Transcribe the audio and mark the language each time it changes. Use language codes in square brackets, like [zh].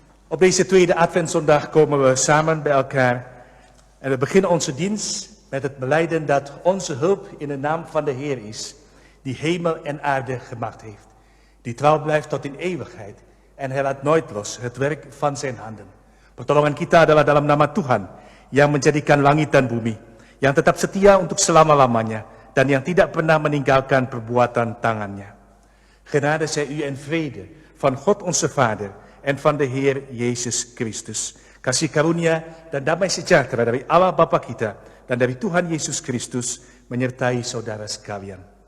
[nl] Op deze tweede Adventszondag komen we samen bij elkaar en we beginnen onze dienst met het belijden dat onze hulp in de naam van de Heer is, die hemel en aarde gemaakt heeft, die trouw blijft tot in eeuwigheid en hij laat nooit los het werk van zijn handen. [id] Pertolongan kita adalah dalam nama Tuhan yang menjadikan langit dan bumi, yang tetap setia untuk selama-lamanya dan yang tidak pernah meninggalkan perbuatan tangannya. [nl] Genade zij u en vrede van God onze Vader en van de Heer Jezus Christus. [id] Kasih karunia dan damai sejahtera dari Allah Bapa kita dan dari Tuhan Yesus Kristus menyertai saudara sekalian.